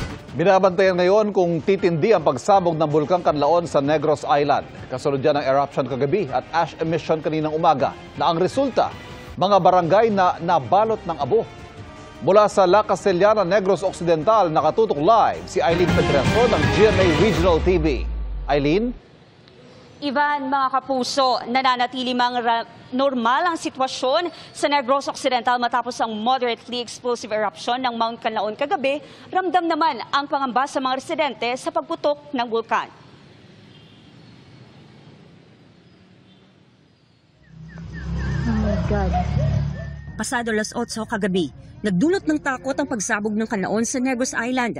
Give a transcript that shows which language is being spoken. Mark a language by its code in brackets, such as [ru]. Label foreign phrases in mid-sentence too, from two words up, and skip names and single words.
[tl] Binabantayan ngayon kung titindi ang pagsabog ng Bulkang Canlaon sa Negros Island. Kasunod yan ng eruption kagabi at [en] ash emission [tl] kaninang umaga na ang resulta, mga barangay na nabalot ng abo. Mula sa La Castellana, Negros Occidental, nakatutok live si Eileen Pedreso ng GMA Regional TV. Eileen? Ivan, mga kapuso, nananatili normal ang sitwasyon sa Negros Occidental matapos ang [en] moderately explosive eruption [tl] ng Mount Canlaon kagabi. Ramdam naman ang pangamba sa mga residente sa pagputok ng bulkan. [en] Oh my God. [tl] Pasado alas 8 kagabi, nagdulot ng takot ang pagsabog ng Canlaon sa Negros Island.